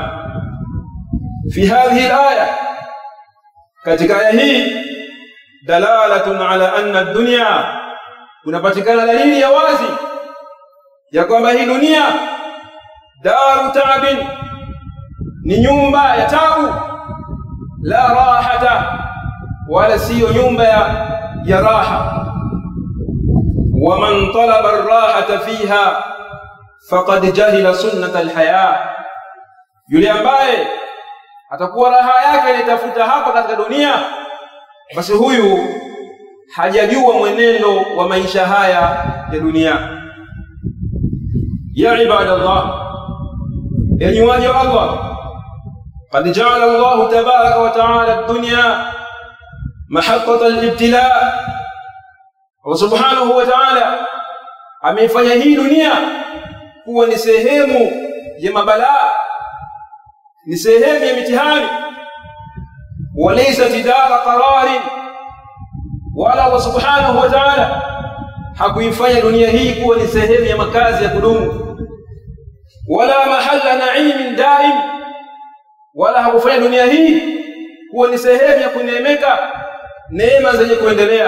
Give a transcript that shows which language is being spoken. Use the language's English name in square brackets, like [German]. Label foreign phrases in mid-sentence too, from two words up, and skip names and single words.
[Arabic] في هذه الآية, [Swahili] katika aya hii, [Arabic] دلالة على أن الدنيا, [Swahili] kunapatikana dalili ya wazi ya kwamba hii dunia [Arabic] دار تعب, [Swahili] ni nyumba ya taabu, [Arabic] لا راحة, [Swahili] wala siyo nyumba ya raha. [Arabic] ومن طلب الراحة فيها فقد جهل سنة الحياة, [Swahili] yule ambaye atakuwa raha yake anatafuta hapa katika dunia, basi huyu hajajua mwenendo wa maisha haya ya dunia. [Arabic] يا عباد الله, [Swahili] enyi waja wa Allah, [Arabic] قد جعل الله تبارك وتعالى الدنيا محقة الابتلاء. [Swahili] Allah [Arabic] سبحانه وتعالى [Swahili] ameifanya hii dunia kuwa ni sehemu ya mabalaa, ni sehemu ya mitihani. [Arabic] وليس دار قرار, [Swahili] wala Allah [Arabic] سبحانه وتعالى [Swahili] hakuifanya dunia hii kuwa ni sehemu ya makazi ya kudumu, [Arabic] ولا محل نعيم دائم, [Swahili] wala hakufanya dunia hii kuwa ni sehemu ya kuneemeka neema zenye kuendelea.